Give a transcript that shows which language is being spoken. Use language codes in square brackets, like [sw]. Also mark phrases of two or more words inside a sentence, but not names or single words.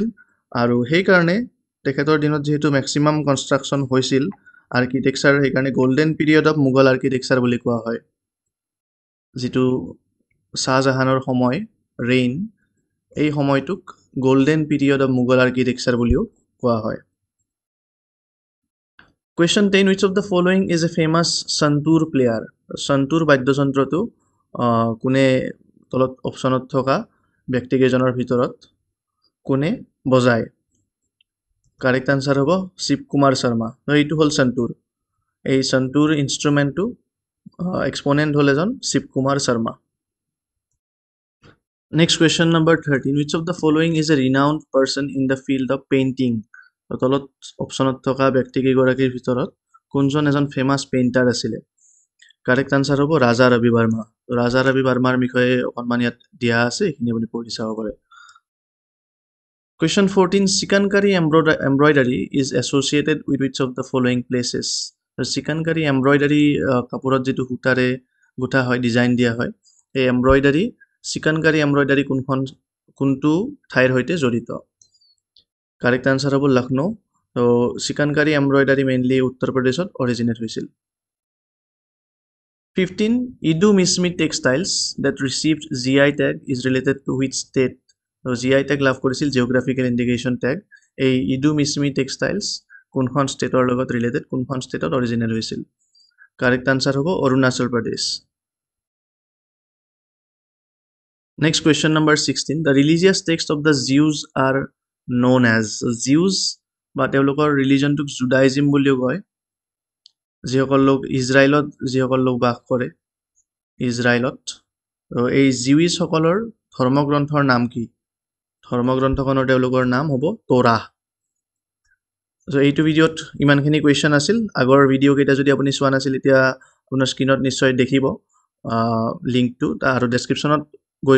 [as] আৰু সেইকাৰণে তেখেতৰ দিনত যিহেতু [en] maximum construction [as] হৈছিল আৰ্কিটেকচাৰ, সেইকাৰণে [en] golden period of Mughal architecture [as] বুলি কোৱা হয়. যিটো শ্বাহজাহানৰ সময় ৰেইন, এই সময়টোক [en] golden period of Mughal architecture [as] বুলিও কোৱা হয়. [en] কুৱেশ্যন 10. Which of the following is a famous santoor player? [as] সন্তুৰ বাদ্যযন্ত্ৰটো কোনে, তলত অপশ্যনত থকা ব্যক্তিকেইজনৰ ভিতৰত কোনে বজায়? [en] correct answer [as] হ'ব শিৱ কুমাৰ শৰ্মা. এইটো হ'ল সন্তুৰ. এই সন্তুৰ [en] instrumentটো exponent [as] হ'ল এজন শিৱ কুমাৰ শৰ্মা. [en] Next question number 13. Which of the following is a renowned person in the field of painting? [as] তলত অপশ্যনত থকা ব্যক্তিকেইগৰাকীৰ ভিতৰত কোনজন এজন [en] famous painter [as] আছিলে [en] correct answer [as] হ'ব ৰাজা ৰবি বাৰ্মা ৰাজা ৰবি বাৰ্মাৰ বিষয়ে অকণমান ইয়াত দিয়া আছে এইখিনি আপুনি পঢ়ি চাব পাৰে [en] Question 14 চিকানকাৰী embroidery is associated with which of the following places [as] চিকানকাৰী এমব্ৰইডাৰী কাপোৰত যিটো সূতাৰে গুঠা হয় ডিজাইন দিয়া হয় এই এমব্ৰইডাৰী চিকানকাৰী এমব্ৰইডাৰী কোনটো ঠাইৰ সৈতে জড়িত [en] correct answer [as] হ'ব লক্ষ্ণৌ তো চিকানকাৰী এমব্ৰইডাৰী মেইনলি উত্তৰ প্ৰদেশত অৰিজিনেট হৈছিল [en] 15 Idu Mishmi textiles that received GI tag is related to which state GI tag [as] লাভ কৰিছিল [en] geographical indication tag [as] এই ইডু মিছমি টেক্সটাইলছ কোনখন ষ্টেটৰ লগত ৰিলেটেড কোনখন ষ্টেটত অৰিজিনেল হৈছিল [en] correct answer [as] হ'ব অৰুণাচল প্ৰদেশ [en] next question number 16 The religious text of the Jews are known as [as] জিউজ বা তেওঁলোকৰ ৰিলিজনটোক জুডাইজিম বুলিও কয় যিসকল লোক যিসকল লোক বাস কৰে ইজৰাইলত এই জিউইছসকলৰ ধৰ্মগ্ৰন্থৰ নাম কি ধৰ্মগ্ৰন্থখনৰ তেওঁলোকৰ নাম হ'ব তোৰাহ এইটো ভিডিঅ'ত ইমানখিনি কুৱেশ্যন আছিল আগৰ ভিডিঅ' কেইটা যদি আপুনি চোৱা নাছিল এতিয়া আপোনাৰ স্ক্ৰীনত নিশ্চয় দেখিব লিংকটো আৰু ডেছক্ৰিপশ্যনত গৈ